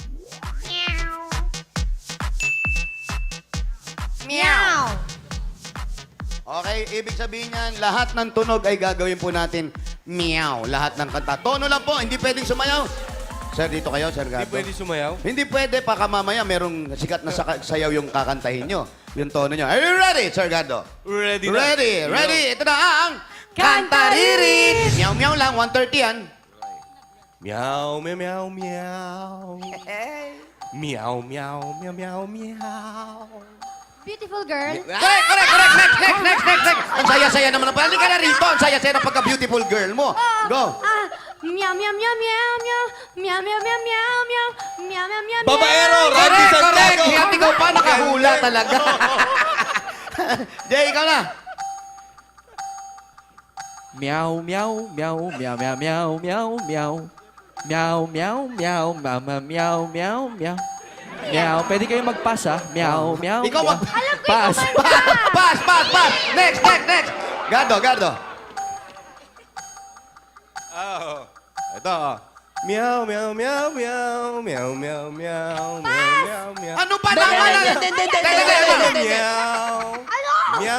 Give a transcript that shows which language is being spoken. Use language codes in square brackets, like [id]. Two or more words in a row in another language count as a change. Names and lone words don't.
[tl] Meow! Okay, ibig sabihin niyan, lahat ng tunog ay gagawin po natin meow. Lahat ng kanta. Tono lang po, hindi pwedeng sumayaw. Sir, dito kayo, Sir Gardo. Hindi pwede sumayaw? Hindi pwede, baka mamaya merong sikat na sayaw yung kakantahin nyo. Yung tono nyo. [en] Are you ready, Sir Gardo? [tl] Ready na. Ready. Ito na ang Kantaririt! Meow, meow lang, 1:30 yan. Meow, meow, meow, meow. Meow, meow, meow, meow, meow. [en] Beautiful girl. Correct. Next. [tl] Ang saya-saya naman. Halika ka na rito. Ang saya-saya ng pagka-beautiful girl mo. Go. Meow, meow, meow, meow, meow. Meow, meow, meow, meow, meow. Meow, meow, meow, Babaero, Randy Correct. Santiago. At ikaw pa nakahula talaga. Jay, ikaw na. Meow, meow, meow, meow, meow, meow, meow, meow. Meow, meow, meow, mama, meow, meow, meow. Meow, pwede kayo mag-pass ha? Meow, meow, Ikaw meow. mag... Alam ko Pass. [en] Pass. Next. [tl] Gardo. Oh. Ito. Meow, meow, meow, meow, meow, meow, meow, meow, meow. Ano ba naman? Meow. Meow,